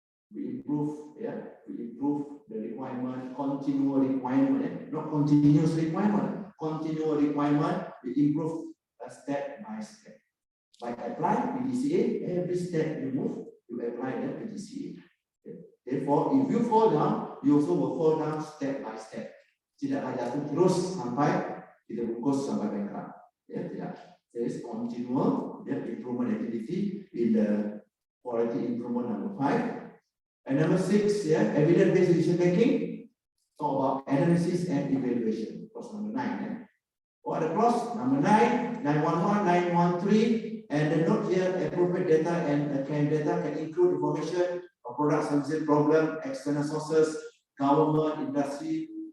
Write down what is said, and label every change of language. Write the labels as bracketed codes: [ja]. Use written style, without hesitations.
[en] We improve the requirement, continual requirement, not continuous requirement. Continual requirement, we improve step by step. By applying PDCA, every step you move, you apply the PDCA. Therefore, if you fall down, you also will fall down step by step. [ms] Tidaklah jatuh terus sampai kita bungkus sampai bankrupt. Ya, tidak. [en] There is continual improvement activity in the quality improvement number 5. And number 6, evidence-based decision making. Talk about analysis and evaluation. Clause number 9. What are the clause? Number 9, 911, 913. And the note here, appropriate data and claim data can include information of product services problem, external sources, government, industry.